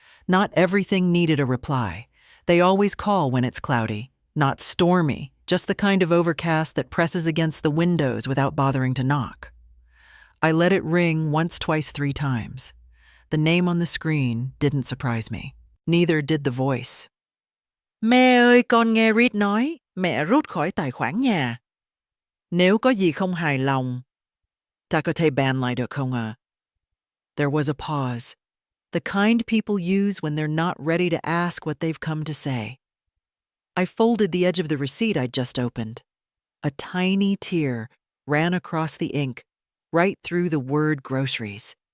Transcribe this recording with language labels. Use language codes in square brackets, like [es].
[en] Not everything needed a reply. They always call when it's cloudy, not stormy, just the kind of overcast that presses against the windows without bothering to knock. I let it ring once, twice, 3 times. The name on the screen didn't surprise me. Neither did the voice. [vi] Mẹ ơi, con nghe Reed nói, mẹ rút khỏi tài khoản nhà. Nếu có gì không hài lòng, ta có thể ban lại được không ạ? [en] There was a pause, the kind people use when they're not ready to ask what they've come to say. I folded the edge of the receipt I'd just opened. A tiny tear ran across the ink, right through the word groceries.